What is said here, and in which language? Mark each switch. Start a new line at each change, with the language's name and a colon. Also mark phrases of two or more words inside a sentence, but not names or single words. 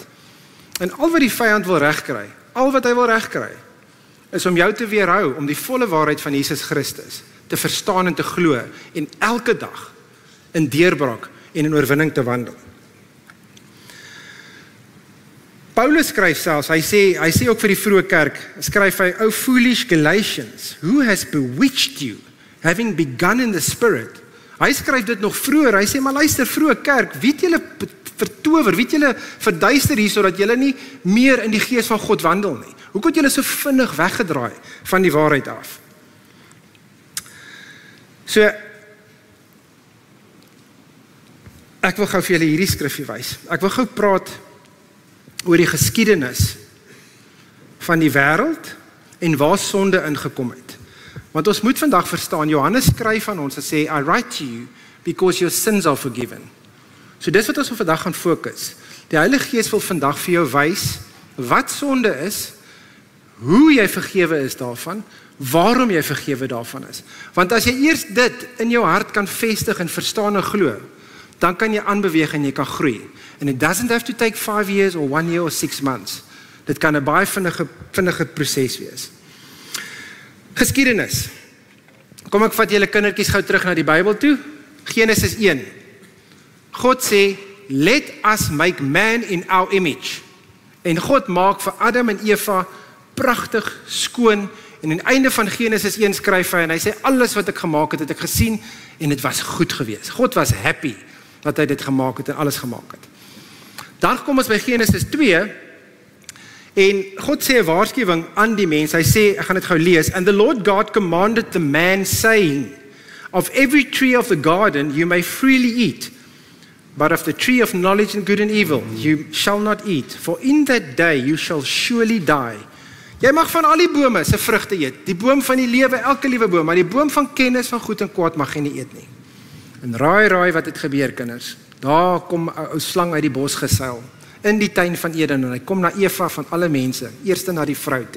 Afrikaans: En al wat die vyand wil regkry, al wat hy wil regkry, is om jou te weerhou, om die volle waarheid van Jesus Christus te verstaan en te glo, en elke dag in deurbraak en in oorwinning te wandel. Paulus skryf selfs, hy sê ook vir die vroeë kerk, skryf hy,
English: "O foolish Galatians, who has bewitched you, having begun in the spirit?"
Afrikaans: Hy skryf dit nog vroeër, hy sê, maar luister, vroeë kerk, wie het julle vertower, wie het julle verduister hier, sodat julle nie meer in die gees van God wandel nie? Hoekom het julle so vinnig weggedraai van die waarheid af? So, ek wil gou vir julle hierdie skrifgie wys. Ek wil gou praat oor die geskiedenis van die wêreld en waar sonde ingekom het. Want ons moet vandag verstaan, Johannes skryf aan ons en sê,
English: I write to you because your sins are forgiven.
Afrikaans: So dis wat ons vandag gaan fokus. Die Heilige Gees wil vandag vir jou wys wat sonde is, hoe jy vergewe is daarvan, waarom jy vergewe daarvan is. Want as jy eers dit in jou hart kan vestig en verstaan en glo, dan kan jy aanbeweeg en jy kan groei.
English: And it doesn't have to take 5 years or 1 year or 6 months.
Afrikaans: Dit kan 'n baie vinnige proses wees. Geskiedenis. Kom ek vat julle kindertjies gou terug na die Bybel toe. Genesis 1. God sê,
English: let us make man in our image.
Afrikaans: En God maak vir Adam en Eva pragtig, skoon, en aan die einde van Genesis 1 skryf hy, en hy sê, alles wat ek gemaak het ek gesien, en dit was goed geweest. God was happy, dat hy dit gemaak het, en alles gemaak het. Dan kom ons by Genesis 2, en God sê 'n waarskuwing aan die mens, hy sê, ek gaan dit gou lees,
English: and the Lord God commanded the man, saying, of every tree of the garden you may freely eat, but of the tree of knowledge and good and evil you shall not eat, for in that day you shall surely die.
Afrikaans: Jy mag van al die bome se vrugte eet, die boom van die lewe, elke liewe boom, maar die boom van kennis van goed en kwaad mag jy nie eet nie. En raai wat het gebeur, kinders? Daar kom 'n ou slang uit die bos geseil, in die tuin van Eden, en hy kom na Eva van alle mense, eerste na die vrou toe.